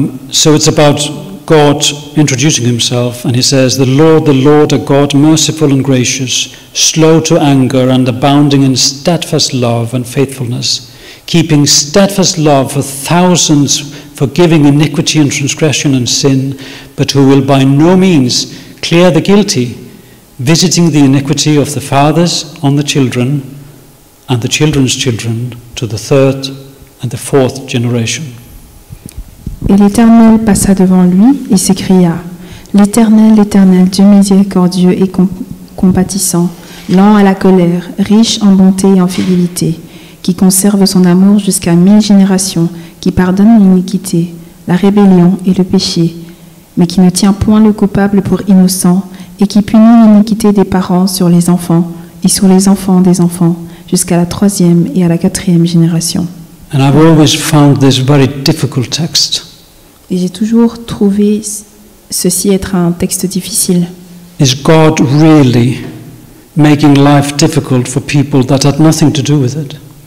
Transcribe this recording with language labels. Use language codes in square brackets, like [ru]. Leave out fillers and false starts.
[en] So it's about God introducing himself, and he says, the Lord, a God merciful and gracious, slow to anger and abounding in steadfast love and faithfulness, keeping steadfast love for thousands, forgiving iniquity and transgression and sin, but who will by no means clear the guilty, visiting the iniquity of the fathers on the children and the children's children to the third and the fourth generation. [fr] Et l'Éternel passa devant lui et s'écria, l'Éternel, l'Éternel, Dieu miséricordieux et compatissant, lent à la colère, riche en bonté et en fidélité, qui conserve son amour jusqu'à 1000 générations, qui pardonne l'iniquité, la rébellion et le péché, mais qui ne tient point le coupable pour innocent, et qui punit l'iniquité des parents sur les enfants et sur les enfants des enfants, jusqu'à la 3e et à la 4e génération. [en] And I've always found this very difficult text. [fr] Et j'ai toujours trouvé ceci être un texte difficile. [en] Is God really making life difficult for people that had nothing to do with it?